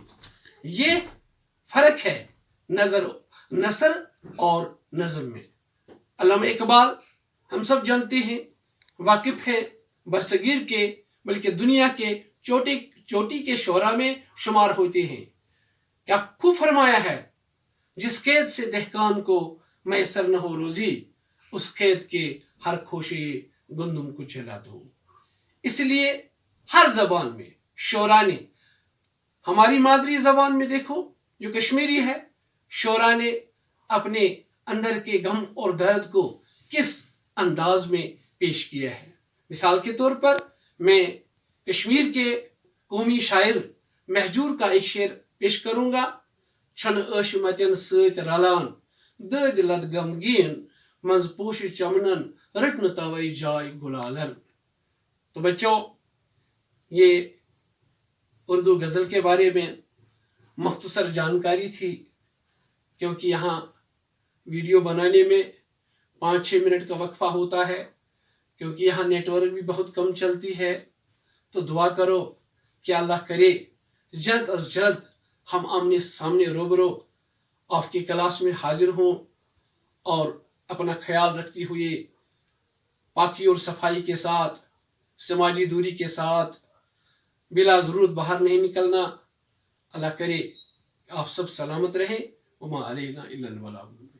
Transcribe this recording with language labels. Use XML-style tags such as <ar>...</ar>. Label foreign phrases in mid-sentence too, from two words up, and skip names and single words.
<ur>یہ فرق ہے نثر اور نظم میں۔ علامہ اقبال ہم سب جانتے ہیں، واقف ہیں، برصغیر کے بلکہ دنیا کے چوٹی کے شعراء میں شمار ہوتے ہیں۔ کیا خوب فرمایا ہے، جس کھیت سے دہقان کو میسر نہ ہو روزی، اس کھیت کے ہر خوشے گندم کو چلا دو. اس لیے ہر زبان میں شعرا نے، ہماری مادری زبان میں دیکھو جو کشمیری ہے، شعرا نے اپنے اندر کے غم اور درد کو کس انداز میں پیش کیا ہے. مثال کے طور پر میں کشمیر کے قومی شاعر مہجور کا ایک شعر پیش کروں گا.</ur> <ks>छन अशमतन सत रलान दद लद गमगीन मंज पोश चमनन रटन तवई जाय गुलालन।</ks> <ur>تو بچوں، یہ اردو غزل کے بارے میں مختصر جانکاری تھی، کیونکہ یہاں ویڈیو بنانے میں 5-6 منٹ کا وقفہ ہوتا ہے، کیونکہ یہاں نیٹ ورک بھی بہت کم چلتی ہے. تو دعا کرو کہ اللہ کرے جلد اور جلد ہم آمنے سامنے روبرو آپ کی کلاس میں حاضر ہوں، اور اپنا خیال رکھتے ہوئے پاکی اور صفائی کے ساتھ، سماجی دوری کے ساتھ، بلا ضرورت باہر نہیں نکلنا. اللہ کرے آپ سب سلامت رہیں.</ur> <ar>وما علينا إلا البلاغ.</ar>